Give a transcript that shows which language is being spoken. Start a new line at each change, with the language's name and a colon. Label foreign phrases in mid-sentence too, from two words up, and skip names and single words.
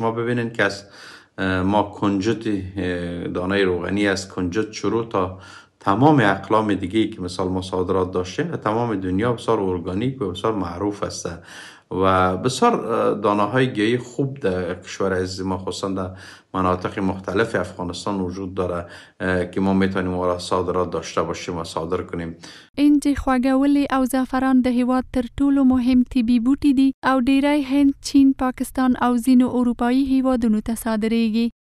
Persian: شما ببینید که از ما کنجد دانه روغنی از کنجد شروع تا تمام اقلام دیگه که مثال ما صادرات داشتیم تمام دنیا بسیار ارگانیک و بسیار معروف است و بسیار دانه های گیاهی خوب در کشور عزیز ما خصوصا در مناطق مختلف افغانستان وجود داره که ما میتونیم اون صادرات داشته باشیم و صادر کنیم.
Pashto: انجی خوږولې او زعفران د هیواد تر ټولو مهم طبي بوټي دي او ډیری هند، چین، پاکستان او ځینو اروپایي هیوادونو ته صادریږي.